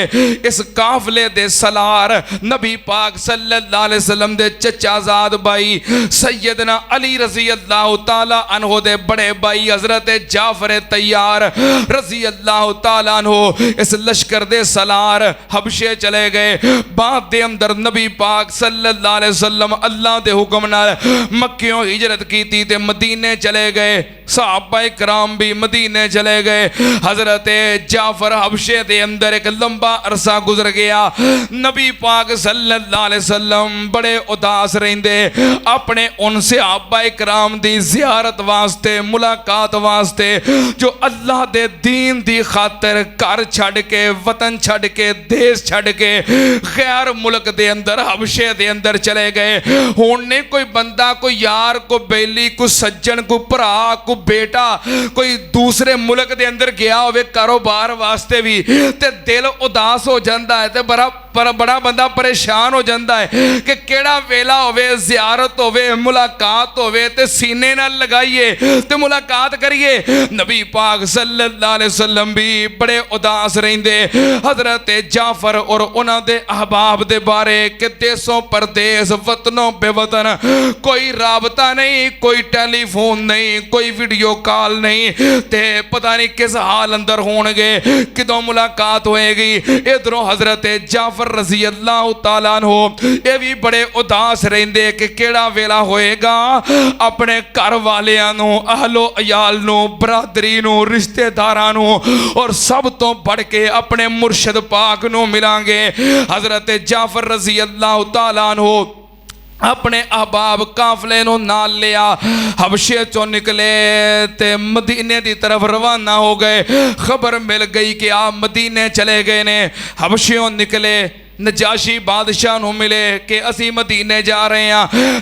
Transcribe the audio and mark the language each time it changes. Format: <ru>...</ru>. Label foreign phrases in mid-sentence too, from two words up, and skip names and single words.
<pa>اس قافلے دے سالار نبی پاک</pa> <ar>صلى الله عليه وسلم</ar> <pa>دے چچازاد بھائی سیدنا علی</pa> <ar>رضي الله تعالى عنه</ar> <pa>دے بڑے بھائی حضرت جعفر طیار</pa> <ar>رضي الله تعالى عنه</ar> <pa>اس لشکر دے سالار حبشے چلے گئے. بعد دے اندر نبی پاک</pa> <ar>صلى الله عليه وسلم</ar> <pa>اللہ دے حکم نال مکیوں ہجرت کی تے مدینے چلے گئے. صحابہ کرام بھی مدینے چلے گئے۔ حضرت جعفر حبشے دے اندر اک لمبا عرصہ گزر گیا. نبی پاک</pa> <ar>صلى الله عليه وسلم</ar> <pa>بڑے اداس رہندے، اپنے ان صحابہ کرام دی زیارت واسطے، ملاقات واسطے جو اللہ دے دین دی خاطر گھر چھڈ کے، وطن چھڈ کے، دیس چھڈ کے غیر ملک دے اندر حبشے دے اندر چلے گئے. ہن نہیں کوئی بندہ، کوئی یار، کوئی بیلی، کوئی سجن، کوئی بھرا، کوئی بیٹا کوئی دوسرے ملک دے اندر گیا ہووے کاروبار واسطے بھی تے دل اداس ہو جاتا اے، تے بڑا بندہ پریشان ہو جاتا اے کہ کیہڑا ویلا ہووے، زیارت ہووے، ملاقات ہووے تے سینے نال لگائیے تے ملاقات کریے. نبی پاک</pa> <ar>صلى الله عليه وسلم</ar> <pa>بھی بڑے اداس رہندے. حضرت جعفر اور انہاں دے احباب دے بارے کہ دیسوں پردیس، وطنوں بے وطن، کوئی رابطہ نہیں، کوئی ٹیلیفون نہیں، کوئی ویڈیو کال نہیں، تے پتہ نہیں کس حال اندر ہونگے، کدوں ملاقات ہوئے گی. ادھروں حضرت جعفر</pa> <ar>رضي الله تعالى عنه</ar> <pa>یہ بھی بڑے اداس رہندے کہ کیہڑا ویلا ہوئے گا اپنے گھر والیاں نوں، اہل و عیال نوں، برادری نوں، رشتہ داراں نوں اور سب تو ودھ کے اپنے مرشد پاک نوں ملاں گے. حضرت جعفر</pa> <ar>رضي الله تعالى عنه</ar> <pa>اپنے احباب قافلے نوں نال لیا، حبشے چوں نکلے تے مدینے کی طرف روانہ ہو گئے. خبر مل گئی کہ آپ مدینے چلے گئے نے. حبشیوں نکلے، نجاشی بادشاہ نوں ملے کہ اسی مدینے جا رہے ہیں.</pa>